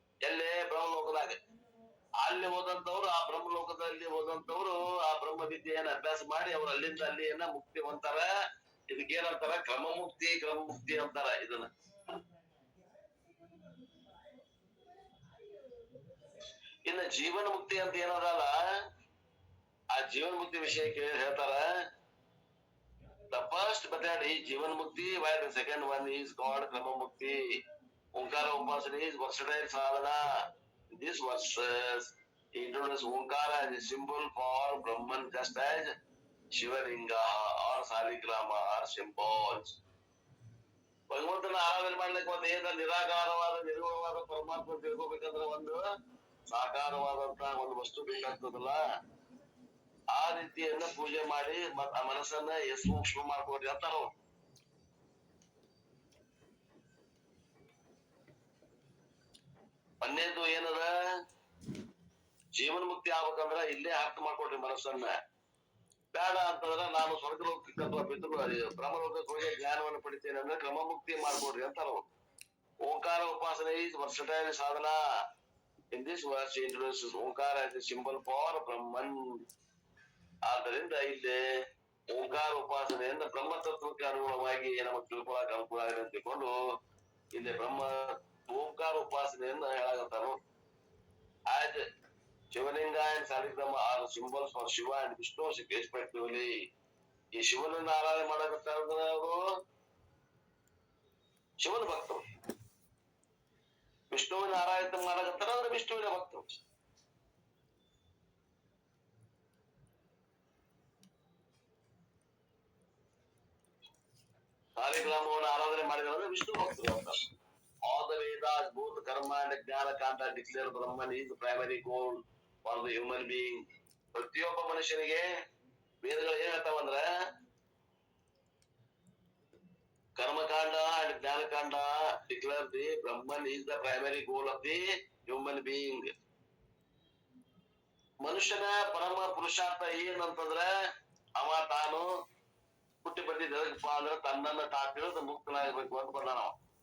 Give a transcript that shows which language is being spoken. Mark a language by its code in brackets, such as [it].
[kn] ಎಲ್ಲೇ ಬ್ರಹ್ಮಲೋಕದಾಗ. ಅಲ್ಲಿ ಹೋದಂತವ್ರು ಆ ಬ್ರಹ್ಮಲೋಕದಲ್ಲಿ ಹೋದಂತವ್ರು ಆ ಬ್ರಹ್ಮ ವಿದ್ಯೆಯನ್ನ ಅಭ್ಯಾಸ ಮಾಡಿ ಅವ್ರು ಅಲ್ಲಿಂದ ಅಲ್ಲಿಯನ್ನ ಮುಕ್ತಿ ಹೊಂತಾರ. ಇದಕ್ಕೇನಂತಾರ ಕ್ರಮ ಮುಕ್ತಿ ಅಂತಾರ ಇದನ್ನ. ಇನ್ನು ಜೀವನ ಮುಕ್ತಿ ಅಂತ ಏನದಲ್ಲ, ಆ ಜೀವನ ಮುಕ್ತಿ ವಿಷಯಕ್ಕೆ ಹೇಳ್ತಾರ. [en] The first method is jivan mukti, while the second one is called krama mukti. Omkara upasana is versatile sadhana. This verses introduce Omkara as a symbol for Brahman just as Shivalinga or saligrama are symbols. [kn] ಭಗವಂತನ ಆರಾಧನೆ ಮಾಡ್ಲಿಕ್ಕೆ ಒಂದು ಏನ ನಿರಾಕಾರವಾದ ನಿರ್ಗುಣವಾದ ಪರಮಾತ್ಮ ತಿಳ್ಕೊಬೇಕಂದ್ರೆ ಒಂದು ಸಾಕಾರವಾದಂತ ಒಂದು ವಸ್ತು ಬೇಕಾಗ್ತದಲ್ಲ. ಆ ರೀತಿಯನ್ನ ಪೂಜೆ ಮಾಡಿ ಆ ಮನಸ್ಸನ್ನ ಸೂಕ್ಷ್ಮ ಮಾಡ್ಕೊಡ್ರಿ ಅಂತಾರ. ಒಂದೇದು ಏನದ, ಜೀವನ ಮುಕ್ತಿ ಆಗ್ಬೇಕಂದ್ರ ಇಲ್ಲೇ ಅರ್ಥ ಮಾಡ್ಕೊಡ್ರಿ ಮನಸ್ಸನ್ನ. ಬೇಡ ಅಂತಂದ್ರ ನಾನು ಸ್ವರ್ಗಲೋಕಕ್ಕೆ ಅಥವಾ ಬ್ರಹ್ಮಲೋಕಕ್ಕೆ ಹೋಗಿ ಜ್ಞಾನವನ್ನು ಪಡಿತೇನೆ ಅಂದ್ರೆ ಕ್ರಮ ಮುಕ್ತಿ ಮಾಡ್ಕೊಡ್ರಿ ಅಂತಾರ. [en] Omkara upasana is versatile sadhana. In this verse, he introduces Omkara as a symbol for Brahman. [kn] ಆದ್ದರಿಂದ ಇಲ್ಲಿ ಓಂಕಾರ ಉಪಾಸನೆಯಿಂದ ಬ್ರಹ್ಮತತ್ವಕ್ಕೆ ಅನುಗುಣವಾಗಿ ನಮಗೆ ತಿಳ್ಕೊಳಕ್ ಅನುಕೂಲ ಆಗಿದೆ ಅಂತ ತಿಳ್ಕೊಂಡು ಇಲ್ಲಿ ಓಂಕಾರ ಉಪಾಸನೆಯನ್ನ ಹೇಳಾಗತ್ತಾನು. [en] As Shivalinga and saligrama are symbols for Shiva and Vishnu respectively. [kn] ಈ ಶಿವನನ್ನ ಆರಾಧನೆ ಮಾಡಕತ್ತಾರ ಅವರು ಶಿವನ ಭಕ್ತರು, ವಿಷ್ಣುವಿನ ಆರಾಧನೆ ಮಾಡಕತ್ತಾರ ಅಂದ್ರೆ ವಿಷ್ಣುವಿನ ಭಕ್ತರು. ಸಾಲಿಗ್ರಾಮವನ್ನು ಆರಾಧನೆ ಮಾಡಿದ್ರೆ ವಿಷ್ಣು ಭಕ್ತರು ಅಂತ. [en] All the Vedas, both karma and jnana kanta declare Brahman is the primary goal for the human being. [kn] ಪ್ರತಿಯೊಬ್ಬ ಮನುಷ್ಯನಿಗೆ ವೇದಗಳು ಏನ್ ಹೇಳ್ತಾವಂದ್ರ [en] Karmakanda and jnanakanda declare the Brahman is the primary goal of the human being. [kn] ಮನುಷ್ಯನ ಪರಮ ಪುರುಷಾರ್ಥ ಏನಂತಂದ್ರ ಅವ ತಾನು ಹುಟ್ಟಿ ಬಂದಿದ್ದಪ್ಪ ಅಂದ್ರೆ ತನ್ನನ್ನ ತಾ ತಿಳಿದು ಮುಕ್ತನಾಗಬೇಕು ಅಂತ ಬಂದ ನಾವು.